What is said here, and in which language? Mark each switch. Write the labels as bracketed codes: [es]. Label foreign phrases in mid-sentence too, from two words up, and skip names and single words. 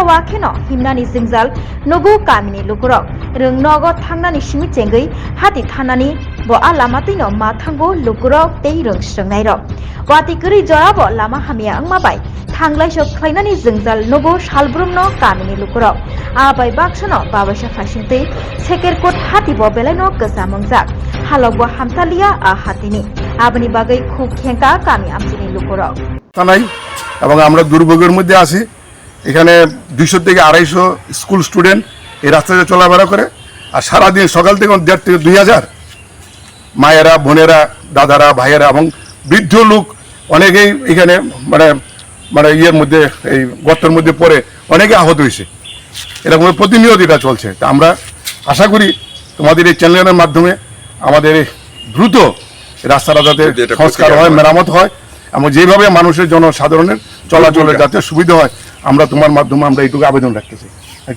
[trp] wakheno himnani jingjal nugu kamini lukurok rung nogo thangnani simi chengei hati thanani bo a lama tino ma thango lukurok tei rung srangnai rok wati kri jorabo lama hamya angmabai Thanglai sok khlainani jingjal nugu salbrumno kamini lukurok abai baksano babasa faisingtei Shekerkot hati bo belaino kesamongjak halok bo hamtalia a hatini abani bagai khuk khengka kami amchini lukurok [bn] তানাই এবং আমরা দুর্ভোগের মধ্যে আছি এখানে 200 থেকে 250 [en] school student [bn] এই রাস্তাতে চলাফেরা করে আর সারা দিন সকাল থেকে 1.5 থেকে 2000 মায়েরা বোনেরা দাদারা ভাইয়েরা এবং বৃদ্ধ লোক অনেকেই এখানে মানে ইয়ের মধ্যে এই গর্তের মধ্যে পড়ে অনেকে আহত হয়েছে এরকম প্রতিনিয়ত এটা চলছে তা আমরা আশা করি তোমাদের এই চ্যানেলের মাধ্যমে আমাদের দ্রুত রাস্তাটা যাতে সংস্কার হয় মেরামত হয় এবং যেভাবে মানুষের জনসাধারণের চলাচলের যাতে সুবিধা হয় আমরা তোমার মাধ্যমে আমরা এইটুকু আবেদন রাখতেছি নাকি